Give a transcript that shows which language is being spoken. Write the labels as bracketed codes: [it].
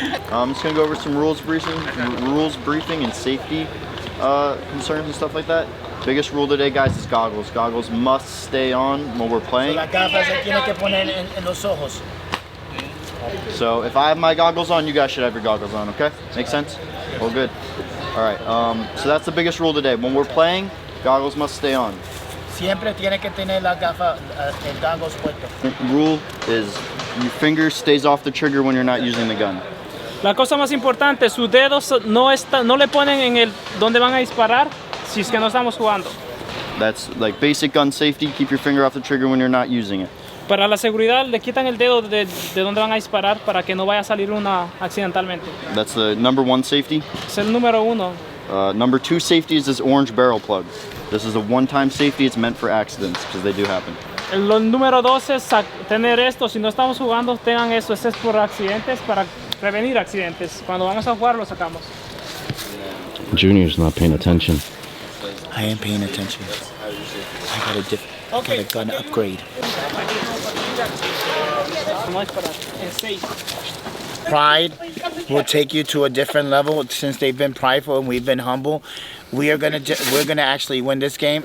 [en] I'm just gonna go over some rules briefing and safety concerns and stuff like that. Biggest rule today, guys, is goggles. Goggles must stay on when we're playing. [es] Las gafas se tienen que poner en los ojos. [en] So if I have my goggles on, you guys should have your goggles on. Okay? Make sense? All good. All right. So that's the biggest rule today. When we're playing, goggles must stay on. [es] Siempre tiene que tener las gafas, el goggles puesto. [en] Rule is your finger stays off the trigger when you're not using the gun. [es] La cosa más importante, sus dedos no le ponen en el donde van a disparar si es que no estamos jugando. [en] That's like basic gun safety. Keep your finger off the trigger when you're not using it. [es] Para la seguridad le quitan el dedo de donde van a disparar para que no vaya a salir una accidentalmente. [en] That's the number one safety. [es] Es el número uno. [en] Number two safety is this orange barrel plug. This is a one-time safety. It's meant for accidents because they do happen. [es] El número dos es tener esto. Si no estamos jugando, tengan esto. Este es por accidentes, para prevenir accidentes. Cuando vamos a jugar, lo sacamos. [en] Junior's not paying attention. I am paying attention. I got a gun upgrade. Pride will take you to a different level. Since they've been prideful and we've been humble, we're gonna actually win this game.